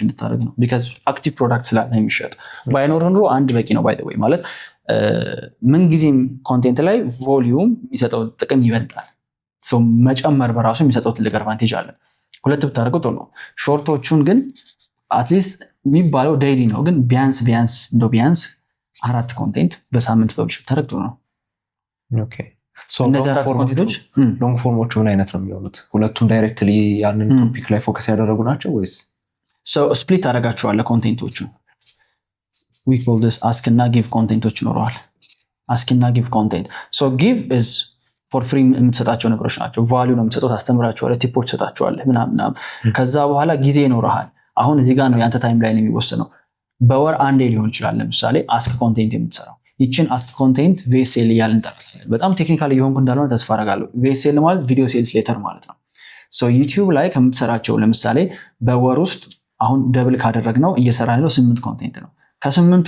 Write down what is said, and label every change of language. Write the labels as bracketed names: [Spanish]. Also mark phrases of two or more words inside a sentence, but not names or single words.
[Amharic] እንድታደርግ ነው። [English] because active product [Amharic] ስላለ የሚሸጥ ባይኖር ኑሮ አንድ በቂ ነው። [English] by the way [Amharic] ማለት ምንጊዜም ኮንቴንት ላይ ቮሊዩም የሚሰጠው ጥቅም ይበልጣል። መጨመር በራሱ የሚሰጠው ትልቅ አድቫንቴጅ አለ። 2 ብታደርገው ጥሩ ነው። ሾርቶቹን ግን አትሊስት የሚባለው ዴይሊ ነው፣ ግን ቢያንስ 4 ኮንቴንት በሳምንት ፐብሊሽ ብታደርግ ጥሩ ነው። እነዚህ አራት ኮንቴንቶች ሎንግ ፎርሞቹ ምን አይነት ነው የሚሆኑት? ሁለቱም ዳይሬክትሊ ያንን ቶፒክ ላይ ፎከስ ያደረጉ ናቸው ወይስ ስፕሊት አደረጋቸዋለህ? ኮንቴንቶቹ [English] we call this ask [Amharic] እና give ኮንቴንቶች ይኖረዋል። ask እና give ኮንቴንት [English] give is for free [Amharic] የምትሰጣቸው ነገሮች ናቸው። ቫልዩ ነው የምትሰጠው፣ ታስተምራቸዋለህ፣ ቲፖች ትሰጣቸዋለህ ምናምን። ከዛ በኋላ ጊዜ ይኖርሃል። አሁን እዚህ ጋር ነው ያንተ ታይም ላይ የሚወሰነው። በወር አንዴ ሊሆን ይችላል ለምሳሌ [English] ask content [Amharic] የምትሰራው። ይችን [English] ask content [Amharic] VSL እያልን እንጠራታለን። በጣም ቴክኒካል እየሆንኩ እንዳልሆነ ተስፋ አደርጋለሁ። VSL ማለት [English] video sales letter [Amharic] ማለት ነው። ዩቲዩብ ላይ ከምትሰራቸው ለምሳሌ በወር ውስጥ አሁን ደብል ካደረግነው እየሰራ ያለው 8 ኮንቴንት ነው። ከ8ቱ